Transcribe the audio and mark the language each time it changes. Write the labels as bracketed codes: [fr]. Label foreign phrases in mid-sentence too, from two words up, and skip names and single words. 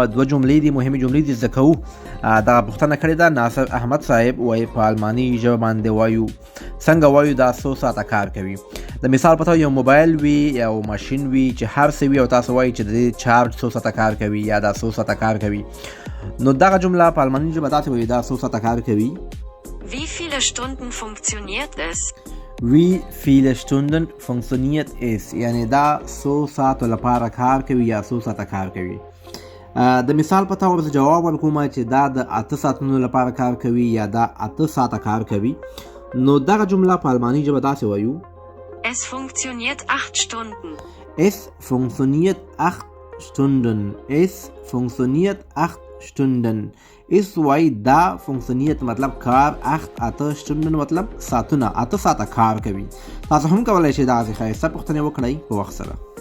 [ps] دوه جملې دي، مهمې جملې دي زده کوو. دغه پوښتنه کړې ده ناصر احمد صاحب، وایي په الماني ژبه باندې وایو څنګه وایو دا څو ساعته کار کوي. د مثال په توګه یو موبایل وي، یو ماشین وي چې هر څه وي او تاسو وایي چې د دې چارج څو ساعته کار کوي یا دا څو ساعته کار کوي، نو دغه جمله په الماني ژبه داسې وایي دا څو ساعته کار کوي. [de] Wie viele Stunden funktioniert es? Wie viele Stunden funktioniert es؟ [ps] یعنی دا څو ساعتو لپاره کار کوي یا څو ساعته کار کوي. د مثال په توګه جواب ورکوم چې دا د 8 ساعتونو لپاره کار کوي یا دا 8 ساعته کار کوي، نو دغه جمله په الماني ژبه داسې وایو: [de] Es funktioniert 8 Stunden. Es funktioniert 8 Stunden. Es funktioniert 8 Stunden. [ps] اس وای دا فونکشنیت مطلب کار، 8 شتوندن مطلب ساعتونه، 8 ساعته کار کوي. تاسو هم کولای شئ دا ځای ښایسته پوښتنې وکړئ په وخت سره.